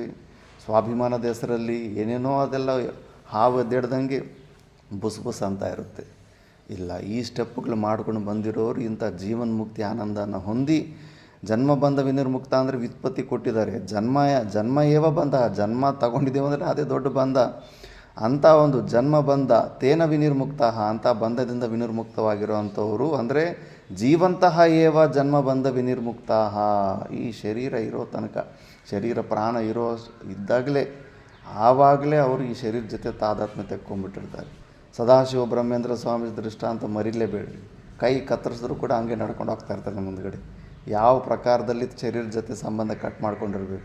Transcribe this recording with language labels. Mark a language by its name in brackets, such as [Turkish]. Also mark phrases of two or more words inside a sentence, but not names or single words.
[Kannada] ಸ್ವಾಭಿಮಾನದ ಹೆಸರಲ್ಲಿ ಏನೇನೋ ಅದೆಲ್ಲ ಹಾವು ಎದ್ದೇಳ್ದಂಗೆ ಬುಸ್ ಬುಸ್ ಅಂತ ಇರುತ್ತೆ. ಇಲ್ಲ, ಈ ಸ್ಟೆಪ್ಪುಗಳು ಮಾಡ್ಕೊಂಡು ಬಂದಿರೋರು ಇಂಥ ಜೀವನ್ಮುಕ್ತಿ ಆನಂದನ ಹೊಂದಿ, [Sanskrit] ಜನ್ಮ ಬಂಧ ವಿನಿರ್ಮುಕ್ತ [Kannada] ಅಂದರೆ ವ್ಯುತ್ಪತ್ತಿ ಕೊಟ್ಟಿದ್ದಾರೆ. [Sanskrit] ಜನ್ಮ ಏವ ಬಂಧ, [Kannada] ಜನ್ಮ ತಗೊಂಡಿದ್ದೇವೆ ಅಂದರೆ ಅದೇ ದೊಡ್ಡ ಬಂಧ. ಅಂಥ ಒಂದು [Sanskrit] ಜನ್ಮ ಬಂಧ ತೇನ ವಿನಿರ್ಮುಕ್ತ, [Kannada] ಅಂಥ ಬಂಧದಿಂದ ವಿನಿರ್ಮುಕ್ತವಾಗಿರುವಂಥವರು ಅಂದರೆ [Sanskrit] ಜೀವಂತಹ ಏವ ಜನ್ಮ ಬಂಧ ವಿನಿರ್ಮುಕ್ತ. [Kannada] ಈ ಶರೀರ ಇರೋ ತನಕ, ಶರೀರ ಪ್ರಾಣ ಇದ್ದಾಗಲೇ ಆವಾಗಲೇ ಅವರು ಈ ಶರೀರ ಜೊತೆ ತಾದಾತ್ಮ್ಯ ತೆಕ್ಕೊಂಡ್ಬಿಟ್ಟಿರ್ತಾರೆ. ಸದಾಶಿವ ಬ್ರಹ್ಮೇಂದ್ರ ಸ್ವಾಮಿ ದೃಷ್ಟಾಂತ ಮರಿಲೇಬೇಡ್ರಿ. ಕೈ ಕತ್ತರಿಸಿದ್ರು ಕೂಡ ಹಂಗೆ ನಡ್ಕೊಂಡು ಹೋಗ್ತಾ ಇರ್ತಾರೆ ನಮ್ಮ ಮುಂದ್ಗಡೆ. ಯಾವ ಪ್ರಕಾರದಲ್ಲಿ ಶರೀರ ಜೊತೆ ಸಂಬಂಧ ಕಟ್ ಮಾಡ್ಕೊಂಡಿರ್ಬೇಕು.